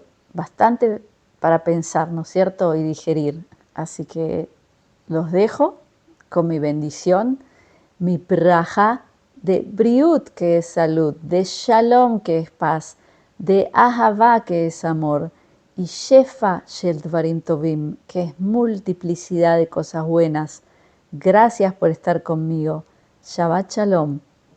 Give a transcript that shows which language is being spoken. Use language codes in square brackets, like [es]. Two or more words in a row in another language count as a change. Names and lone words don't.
[es] Bastante para pensar, ¿no es cierto? Y digerir. Así que los dejo con mi bendición, mi braja de briut, que es salud, de shalom, que es paz, de ahavá, que es amor, y [he] שפע של דברים טובים, [es] que es multiplicidad de cosas buenas. Gracias por estar conmigo. [he] שבת שלום.